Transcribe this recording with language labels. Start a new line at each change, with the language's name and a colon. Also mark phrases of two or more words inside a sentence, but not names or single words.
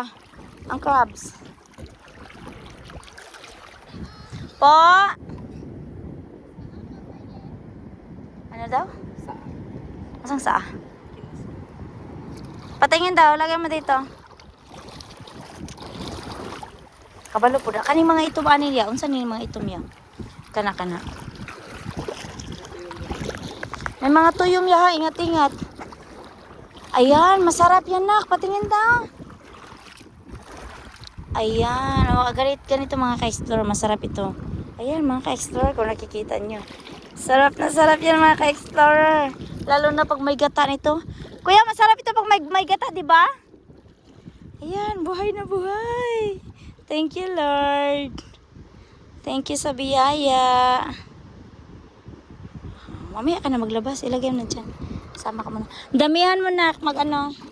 Filipino: Ang crabs. Po? Ano daw?
Cebuano: Asang saa?
Filipino: Patingin daw. Lagyan mo dito.
Cebuano: Kabalo po na. Kaning mga itom ani niya. Unsan ni mga itom niya? Kana-kana. May mga tuyom ya ha. Ingat-ingat.
Filipino: Ayan. Masarap yan nak. Patingin daw. Ayan. O, ganito mga ka-explore. Masarap ito. Ayan mga ka-explore. Kung nakikita nyo. Sarap na sarap yan mga ka-explorer. Lalo na pag may gata nito. Kuya, masarap ito pag may gata, di ba? Ayan. Buhay na buhay.
English: Thank you, Lord. Thank you sa biyaya.
Filipino: Mamaya ka na maglabas. Ilagay mo na dyan. Sama ka muna. Damihan mo na. Mag-ano.